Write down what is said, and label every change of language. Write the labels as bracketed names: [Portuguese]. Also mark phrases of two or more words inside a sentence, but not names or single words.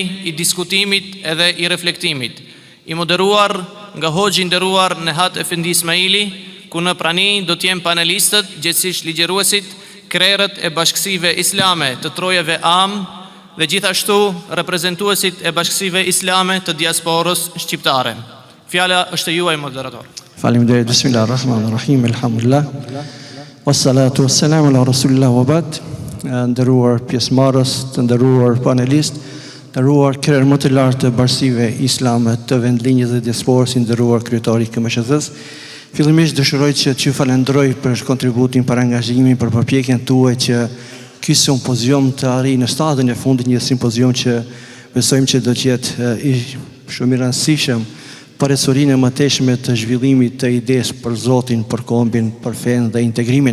[Albanian] i diskutimit edhe i reflektimit, i moderuar nga hoxhi i nderuar Nehat Efendi Ismaili, ku në prani do të jenë panelistët, gjithsesi ligjëruesit, krerët e bashkësive islame të trojave am dhe gjithashtu reprezentuesit e bashkësive islame të diasporës shqiptare. Fjala është e juaj, moderator. Faleminderit. [Arabic] Bismillahirrahmanirrahim. Elhamdulillah. والصلاة والسلام على رسول الله وبعد. [Albanian] Nderuar pjesëmarrës, të nderuar panelist, nderuar krerë më të lartë të bashkësive islame të vendlinjës dhe diasporës, i nderuar kryetari i KMSH-s. Fillimisht dëshiroj që t'ju falenderoj për kontributin, për angazhimin, për përpjekjen tuaj që ky simpozium të arrijë në stadin e fundit, një simpozium që besojmë që do të jetë i shumë i rëndësishëm për ecurinë e mëtejshme të zhvillimit të idesë për Zotin, për kombin, për fenë dhe integrimin.